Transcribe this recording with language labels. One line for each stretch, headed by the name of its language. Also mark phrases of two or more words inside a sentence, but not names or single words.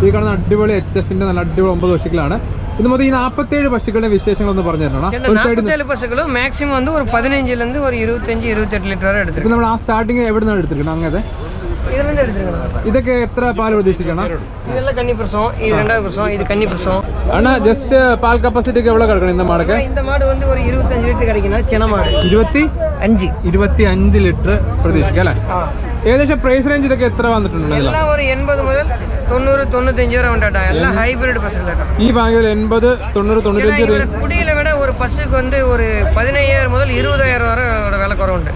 Malayalam: ഈ കാണുന്ന അടിപൊളി HFന്റെ നല്ല അടിപൊളി 9 പശുക്കളാണ്. ഇത് മൊത്തം ഈ 47 പശുക്കളുടെ വിശേഷങ്ങൾ ഒന്ന് പറഞ്ഞു തരണം. 47 പശുക്കളും മാക്സിമം வந்து ഒരു 15 ഒരു 25-28 ലിറ്റർ വരെ എടുത്തിട്ടുണ്ട്. നമ്മൾ ആ സ്റ്റാർട്ടിങ് എവിടെ നിന്നാണ് എടുത്തിരിക്കണം? അങ്ങനത്തെ ഇതൊക്കെ എത്ര പാൽ പ്രതീക്ഷിക്കണം? ഇതെല്ലാം കന്നിപ്രസവം, ഇത് 2வது പ്രസവം, ഇത് കന്നിപ്രസവം.
Tamil: ஆனா ஜஸ்ட் பால் கெபாசிட்டிக்கு எவ்வளவு கிடைக்கும் இந்த மாடுக்கு? இந்த மாடு வந்து ஒரு 25 லிட்டர் கிடைக்குனா சின்ன மாடு
Malayalam: 25 ലിറ്റർ പ്രതീക്ഷിക്കാം അല്ലേ? ഏകദേശം പ്രൈസ് റേഞ്ച് ഇതൊക്കെ എത്ര വന്നിട്ടുണ്ട്? എല്ലാം ഒരു 80 മുതൽ 90-95 വരെ ഉണ്ടാട്ടാ. എല്ലാം ഹൈബ്രിഡ് പശുക്കളാണ്. ഈ വാങ്ങിയത് 80, 90, 95. കുടിയിലെ വില ഒരു പശുക്ക് வந்து ഒരു 15,000 മുതൽ 20,000 വരെ വില കുറവുണ്ട്.